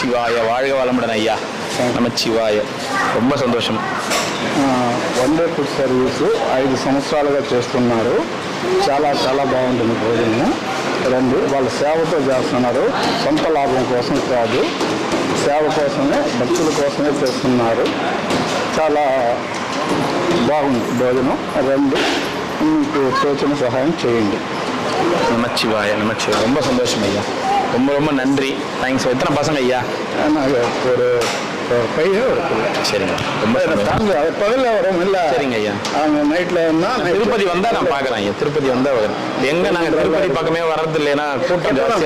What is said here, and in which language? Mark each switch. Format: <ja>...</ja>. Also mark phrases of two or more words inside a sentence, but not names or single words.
<ta>நமச்சிவாய. வாழ்க வளமுடன் ஐயா. நமச்சிவாய. ரொம்ப సంతోషం.</ta> <en>one day food service</en> <te>5 సంవత్సరాలుగా చేస్తున్నారు. చాలా చాలా బాగుంటుంది భోజనం. రండి, వాళ్ళ సేవతో చేస్తున్నారు, సొంత లాభం కోసం కాదు, సేవ కోసమే, భక్తుల కోసమే చేస్తున్నారు. చాలా బాగుంది భోజనం. రండి, మీకు తోచిన సహాయం చేయండి.</te> <ta>நமச்சிவாய. நமச்சிவாய. ரொம்ப சந்தோஷம் ஐயா. ரொம்ப ரொம்ப நன்றி. தேங்க்ஸ். எத்தனை பசங்க ஐயா? నాకు ஒரு பையன் இருக்குல்ல. சரிங்க. ரொம்ப பகலில் வரும் இல்லை. சரிங்க ஐயா. அவங்க நைட்டில் இருந்தால் திருப்பதி வந்தா நான் பார்க்குறேன் ஐயா. திருப்பதி வந்தா எங்க நாங்கள் திருப்பதி பக்கமே வர்றது இல்லைன்னா கூட்டம் ஜாஸ்தியாக</ta>